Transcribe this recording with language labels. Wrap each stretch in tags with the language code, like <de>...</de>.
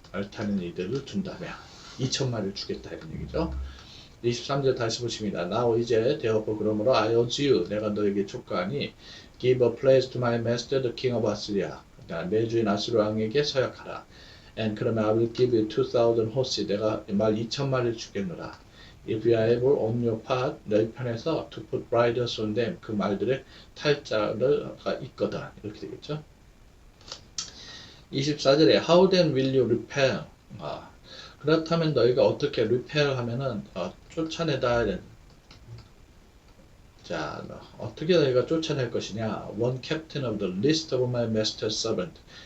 <ko>말 타는 이들을 준다면 2,000마리를 주겠다 이런 얘기죠. 23절 다시 보십니다.</ko> <en>Now 이제 therefore 그러므로 I urge you,</en> <ko>내가 너에게 촉구하니</ko> <en>give a place to my master the king of Assyria,</en> <ko>내 주인 아수르 왕에게 서약하라.</ko> <en>And 그러면 I will give you 2,000 horses,</en> <ko>내가 말 2,000마리를 주겠노라.</ko> <en>If you are able on your part,</en> <ko>너희 편에서</ko> <en>to put riders on them,</en> <ko>그 말들의 탈자가 있거든. 이렇게 되겠죠. 24절에</ko> <en>How then will you repel?</en> <ko>그렇다면 너희가 어떻게 repel 하면은 쫓아내다. 자, 어떻게 너희가 쫓아낼 것이냐?</ko> <en>One captain of the list of my master's servant.</en>